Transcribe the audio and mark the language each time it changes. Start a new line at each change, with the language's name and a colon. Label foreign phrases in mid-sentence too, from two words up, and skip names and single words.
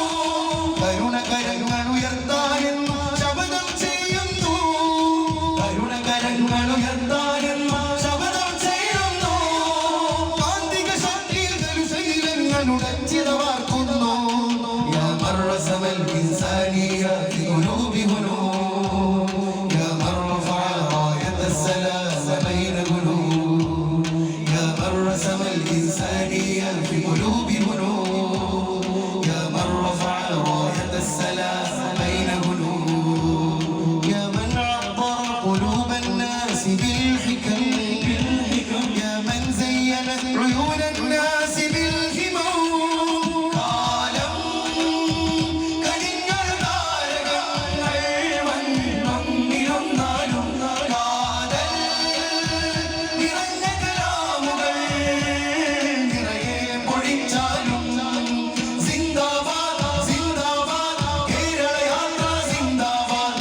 Malayalam: കരുണകരങ്ങൾ ഉയർത്താനെന്നു ശപഥം ചെയ്യുന്നു കരുണകരങ്ങൾ ഉയർത്താനെന്നു ശപഥം ചെയ്യുന്നു കാന്തിക ശക്തിയിൽ കലുശൈലങ്ങൾ ഉടച്ചിതവാർക്കുന്നു
Arabic: يا من رسم الإنسانية في قلوب هنود يا من رفع راية السلام بين قلوب يا من رسم الإنسانية في قلوب هنود يا من رفع راية السلام بين قلوب يا من عبر قلوب الناس بالحكم يا من زين عيون الناس بالهمم
Malayalam: കാലം കനിഞ്ഞൊരു താരകങ്ങൾ വന്നിരുന്നാലും കാതൽ നിറഞ്ഞ കലാമുകൾ നിറയെ പൊടിച്ചാലും സിന്ദാബാദ് സിന്ദാബാദ് കേരള യാത്ര സിന്ദാബാദ്